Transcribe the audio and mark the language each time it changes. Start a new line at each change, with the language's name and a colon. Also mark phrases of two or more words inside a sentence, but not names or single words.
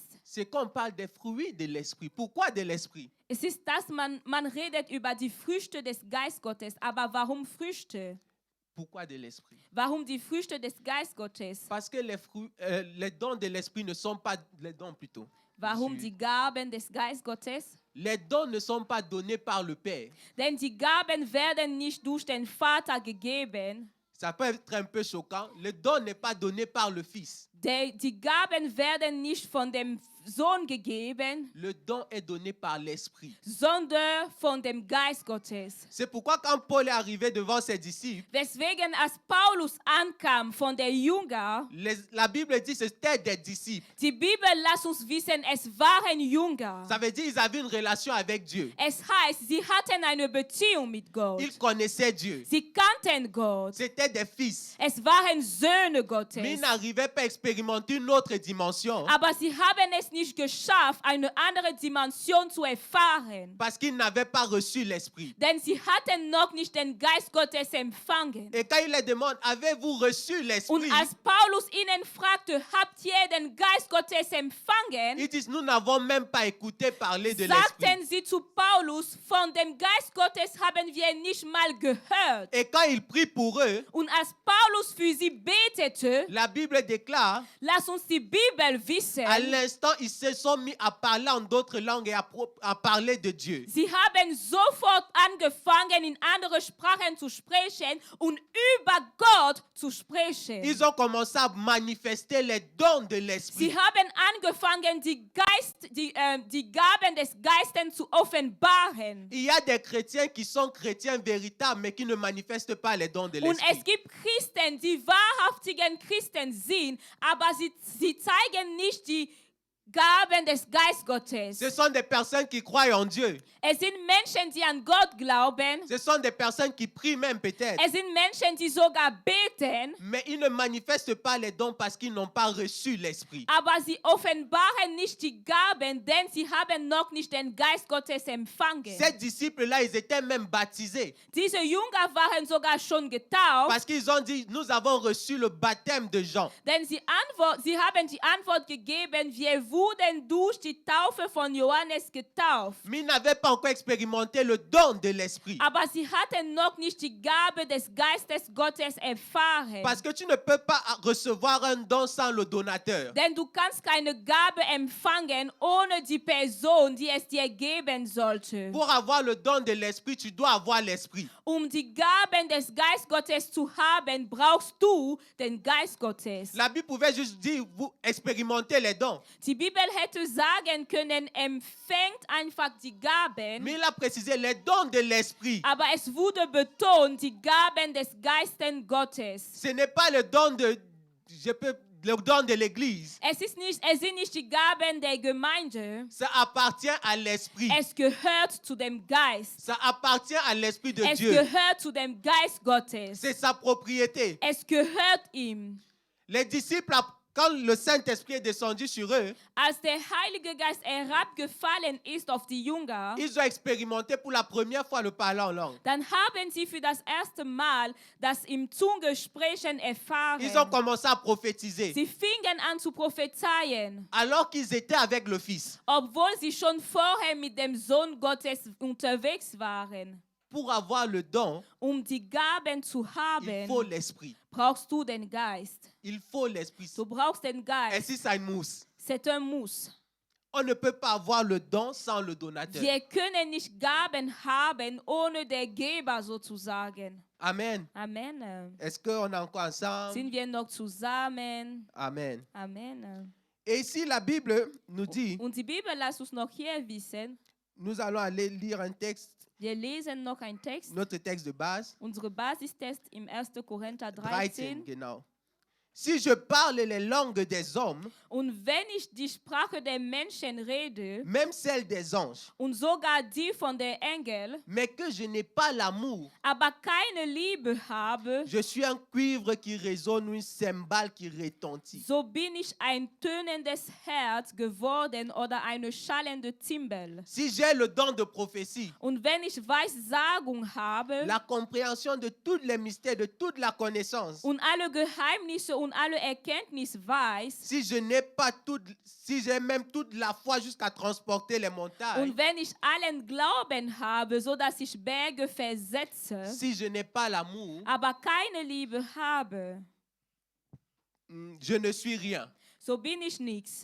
French: c'est qu'on parle des fruits de l'esprit. Pourquoi de l'esprit?
German: es ist, dass man redet über die Früchte des Geist Gottes. Aber warum Früchte?
French: Pourquoi de l'esprit?
German: Warum die Früchte des Geist Gottes?
French: Parce que les dons de l'esprit ne sont pas les dons plutôt.
German: Warum die Gaben des Geist Gottes?
French: Les dons ne sont pas donnés par le Père.
German: Denn die Gaben werden nicht durch den Vater gegeben.
French: Ça peut être un peu choquant. Le don n'est pas donné par le Fils.
German: Die Gaben werden nicht von dem Sohn gegeben,
French: Le don est donné par l'Esprit.
German: sondern von dem Geist Gottes.
French: C'est pourquoi quand Paul est arrivé devant ses disciples,
German: Deswegen, als Paulus ankam von der Jünger,
French: la Bible dit que c'était des disciples.
German: die Bibel lässt uns wissen, es waren Jünger.
French: Ça veut dire qu'ils avaient une relation avec Dieu.
German: Es heißt, sie hatten eine Beziehung mit Gott.
French: Ils connaissaient Dieu.
German: Sie kannten Gott.
French: C'était des fils.
German: Es waren Söhne
French: Mais
German: Gottes.
French: ils n'arrivaient pas à expérimenter une autre dimension
German: Aber sie haben es nicht geschafft, eine andere Dimension zu erfahren.
French: parce qu'ils n'avaient pas reçu l'Esprit.
German: Denn sie hatten noch nicht den Geist Gottes empfangen.
French: Et quand il les demande, avez-vous reçu
German: Und
French: l'Esprit?
German: als Paulus ihnen fragte, habt ihr den Geist Gottes empfangen?
French: Ils disent, nous n'avons même pas écouté parler de l'Esprit.
German: Sagten sie zu Paulus, von dem Geist Gottes haben wir nicht mal gehört.
French: Et quand il prie pour eux,
German: Und als Paulus für sie betete,
French: la Bible déclare,
German: lass uns die Bibel wissen,
French: à l'instant, ils se sont mis à parler en d'autres langues et à parler de Dieu.
German: sie haben sofort angefangen, in andere Sprachen zu sprechen und über Gott zu sprechen.
French: Ils ont commencé à manifester les dons de l'Esprit.
German: Sie haben angefangen, die Gaben des Geistes zu offenbaren.
French: Il y a des chrétiens qui sont chrétiens véritables, mais qui ne manifestent pas les dons de
German: Und es
French: l'Esprit.
German: gibt Christen, die wahrhaftigen Christen sind, aber sie zeigen nicht die Gaben des Geistgottes.
French: Ce sont des personnes qui croient en Dieu.
German: Es sind Menschen, die an Gott glauben.
French: Ce sont des personnes qui prient même peut-être.
German: Es sind Menschen, die sogar beten,
French: Mais ils ne manifestent pas les dons parce qu'ils n'ont pas reçu l'Esprit.
German: aber sie offenbaren nicht die Gaben, denn sie haben noch nicht den Geist Gottes empfangen.
French: Ces disciples-là, ils étaient même baptisés.
German: Diese Jünger waren sogar schon getauft,
French: Parce qu'ils ont dit, nous avons reçu le baptême de Jean.
German: denn sie haben die Antwort gegeben, wir wurden durch die Taufe von Johannes getauft.
French: Mais ils n'avaient pas encore expérimenté le don de l'Esprit.
German: Aber sie hatten noch nicht die Gabe des Geistes Gottes erfahren.
French: Parce que tu ne peux pas recevoir un don sans le donateur.
German: Denn du kannst keine Gabe empfangen ohne die Person, die es dir geben sollte.
French: Pour avoir le don de l'Esprit, tu dois avoir l'Esprit.
German: Die Gaben des Geist Gottes zu haben, brauchst du den Geist Gottes.
French: La Bible pouvait juste dire, vous expérimentez les dons.
German: Die Bibel hätte sagen können, empfängt einfach die Gaben.
French: Mais il a précisé les dons de l'Esprit.
German: Aber es wurde betont, die Gaben des Geistes Gottes.
French: Ce n'est pas le don le don de l'Église.
German: Es sind nicht die Gaben der Gemeinde.
French: Ça appartient à l'Esprit.
German: Es gehört zu dem Geist.
French: Ça appartient à l'Esprit de
German: Es
French: Dieu.
German: gehört zu dem Geist Gottes.
French: C'est sa propriété.
German: Es gehört ihm.
French: Les disciples, quand le Saint-Esprit est descendu sur eux,
German: Als der Heilige Geist herabgefallen ist auf die Jünger,
French: ils ont expérimenté pour la première fois le parler en langue.
German: dann haben sie für das erste Mal das im Zungesprechen erfahren.
French: Ils ont commencé à prophétiser.
German: Sie fingen an zu prophezeien,
French: Alors qu'ils étaient avec le Fils.
German: obwohl sie schon vorher mit dem Sohn Gottes unterwegs waren.
French: Pour avoir le don,
German: Die Gaben zu
French: il faut
German: haben,
French: l'Esprit.
German: brauchst du den Geist.
French: Il faut l'Esprit.
German: Du brauchst den
French: Et
German: Geist.
French: si ça muss, C'est un Muss. on ne peut pas avoir le don sans le donateur.
German: Wir können nicht Gaben haben ohne der Geber sozusagen.
French: Amen.
German: Amen.
French: Est-ce qu'on est encore ensemble?
German: Sind wir noch zusammen?
French: Amen.
German: Amen.
French: Et ici, la Bible nous dit,
German: Und die Bibel lässt uns noch hier wissen,
French: nous allons aller lire un texte,
German: wir lesen noch einen Text,
French: notre texte de base,
German: unsere Basistest im 1. Korinther
French: 13,
German: 13. genau.
French: Si je parle les langues des hommes,
German: Und wenn ich die Sprache der Menschen rede,
French: même celle des anges,
German: und sogar die von der Engel,
French: mais que je n'ai pas l'amour,
German: aber keine Liebe habe,
French: je suis un cuivre qui résonne ou une cymbale qui retentit.
German: so bin ich ein tönendes Herz geworden oder eine schallende Zimbel.
French: Si j'ai le don de prophétie,
German: Und wenn ich Weissagung habe
French: la compréhension de tous les mystères, de toute la connaissance,
German: und alle Geheimnisse und alle Erkenntnis weiß,
French: si je n'ai pas si j'ai même toute la foi jusqu'à transporter les montagnes,
German: und wenn ich allen Glauben habe, so dass ich Berge versetze,
French: si je n'ai pas l'amour,
German: aber keine Liebe habe,
French: je ne suis rien.
German: so bin ich nichts.